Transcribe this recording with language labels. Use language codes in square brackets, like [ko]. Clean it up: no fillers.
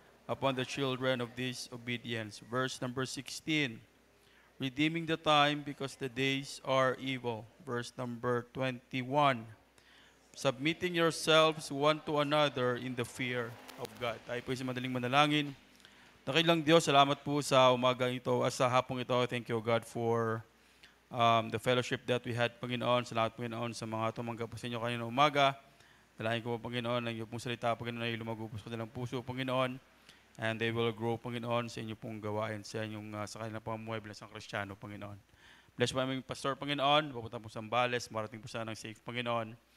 [en] upon the children of disobedience. Verse number 16, redeeming the time because the days are evil. Verse number 21, submitting yourselves one to another in the fear of God. [tl] Tayo po sa madaling manalangin. Dakilang Diyos, salamat po sa umaga ito, sa hapong ito. [en] Thank you, God, for the fellowship that we had, Panginoon. [tl] Salamat, Panginoon, sa mga tumanggap po sa inyo kanina umaga. Dalahin ko po, Panginoon, ang iyong pong salita, Panginoon, ay lumago po sa kanilang puso, Panginoon. [en] And they will grow, [tl] Panginoon, sa inyong pong gawain, sa kanilang pamumuhay bilang isang Kristiyano, Panginoon. Bless po aming pastor, Panginoon. Papunta po sa Zambales, marating po sana ng safe, Panginoon.